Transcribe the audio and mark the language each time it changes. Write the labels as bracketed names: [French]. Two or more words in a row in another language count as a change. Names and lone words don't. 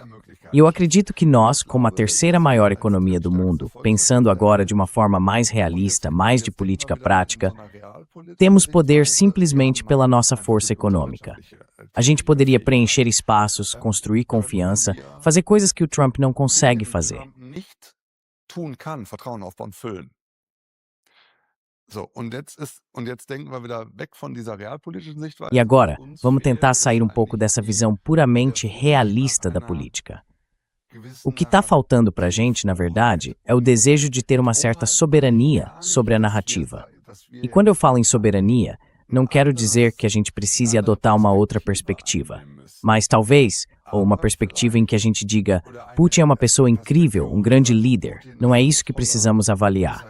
[Portuguese] E eu acredito que nós, como a terceira maior economia do mundo, pensando agora de uma forma mais realista, mais de política prática, temos poder simplesmente pela nossa força econômica. A gente poderia preencher espaços, construir confiança, fazer coisas que o Trump não consegue fazer. [German] Tun kann, Vertrauen aufbauen, füllen. So, und jetzt denken wir wieder weg von dieser realpolitischen Sichtweise. [Portuguese] E agora, vamos tentar sair um pouco dessa visão puramente realista da política. O que está faltando para a gente, na verdade, é o desejo de ter uma certa soberania sobre a narrativa. E quando eu falo em soberania, não quero dizer que a gente precise adotar uma outra perspectiva, mas talvez, ou uma perspectiva em que a gente diga, Putin é uma pessoa incrível, um grande líder, não é isso que precisamos avaliar.